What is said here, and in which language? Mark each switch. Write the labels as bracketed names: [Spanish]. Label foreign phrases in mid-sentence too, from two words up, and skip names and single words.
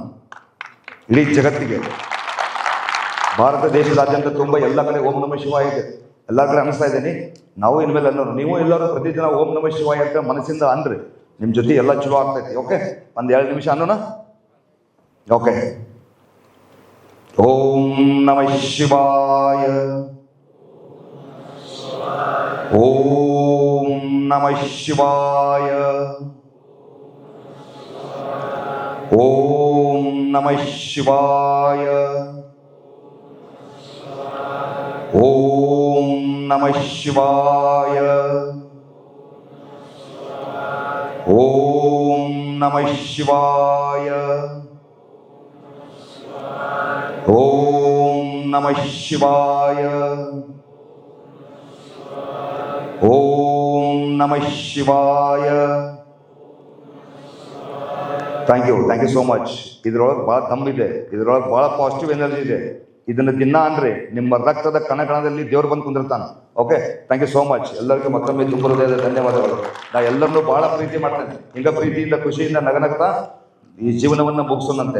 [Kannada] ಇಡೀ ಜಗತ್ತಿಗೆ, ಭಾರತ ದೇಶದಾದ್ಯಂತ ತುಂಬ ಎಲ್ಲ ಕಡೆ [Sanskrit] ಓಂ ನಮಃ ಶಿವಾಯ [Kannada] ಇದೆ. ಎಲ್ಲ ಕಡೆ ಅನಿಸ್ತಾ ಇದ್ದೀನಿ. ನಾವು ಇನ್ಮೇಲೆ ಅನ್ನೋರು, ನೀವು ಎಲ್ಲರೂ ಪ್ರತಿದಿನ [Sanskrit] ಓಂ ನಮಃ ಶಿವಾಯ [Kannada] ಅಂತ ಮನಸ್ಸಿಂದ ಅನ್ರಿ. ನಿಮ್ಮ ಜೊತೆ ಎಲ್ಲ ಚಲೋ ಆಗ್ತೈತಿ. ಓಕೆ? ಒಂದು 2 ನಿಮಿಷ ಅನ್ನೋಣ. ಓಕೆ. [Sanskrit] ಓಂ ನಮಃ ಶಿವಾಯ. ಓಂ ನಮಃ ಶಿವಾಯ. ಓಂ ನಮಃ ಶಿವಾಯ. ಓಂ ನಮಃ ಶಿವಾಯ. ಓಂ ನಮಃ ಶಿವಾಯ. ಓಂ ನಮಃ ಶಿವಾಯ. ಓಂ ನಮಃ ಶಿವಾಯ. [English] thank you so much. [Kannada] ಇದ್ರೊಳಗೆ ಭಾಳ ದಮ್ಮಿದೆ, ಇದ್ರೊಳಗೆ ಭಾಳ [English] positive energy [Kannada] ಇದೆ. ಇದನ್ನು ದಿನ ಅಂದ್ರೆ ನಿಮ್ಮ ರಕ್ತದ ಕಣಕಣದಲ್ಲಿ ದೇವ್ರು ಬಂದು ಕುಂದಿರ್ತಾನೆ. [English] okay, thank you so much. [Kannada] ಎಲ್ಲರಿಗೂ ಮತ್ತೊಮ್ಮೆ ತುಂಬ ಹೃದಯದ ಧನ್ಯವಾದಗಳು. ನಾ ಎಲ್ಲರನ್ನೂ ಭಾಳ ಪ್ರೀತಿ ಮಾಡ್ತೇನೆ. ಹಿಂಗ ಪ್ರೀತಿಯಿಂದ ಖುಷಿಯಿಂದ ನಗನಗ್ತಾ ಈ ಜೀವನವನ್ನು ಮುಗಿಸೋಣಂತೆ.